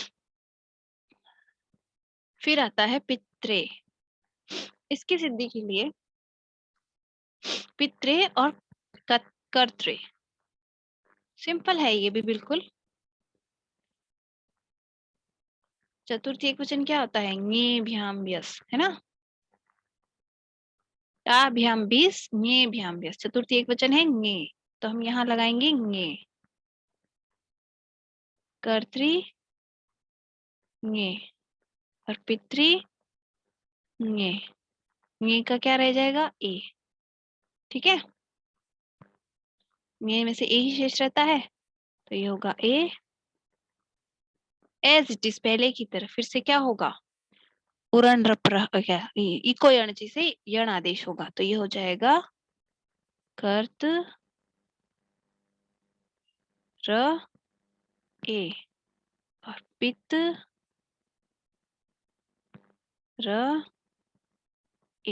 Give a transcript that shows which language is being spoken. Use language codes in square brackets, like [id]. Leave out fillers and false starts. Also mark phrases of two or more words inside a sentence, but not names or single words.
[hi] फिर आता है पित्रे। इसकी सिद्धि के लिए पित्रे और कर्त्रे, सिंपल है ये भी बिल्कुल। चतुर्थी एक वचन क्या होता है? [sa] ङे भ्याम व्यस, [hi] है ना। [sa] टा भ्याम बीस, ङे भ्याम व्यस। [hi] चतुर्थी एक वचन है ङे, तो हम यहाँ लगाएंगे ङे। [sa] कर्त्री ङे और पितृ ङे। [hi] ङे का क्या रह जाएगा? ए। ठीक है, ङे में से ए ही शेष रहता है, तो ये होगा ए। [en] as it is, [hi] पहले की तरह फिर से क्या होगा? उरण क्या [sa] इको यणची [hi] से यण आदेश होगा, तो ये हो जाएगा कर्त र ए और पित र ए।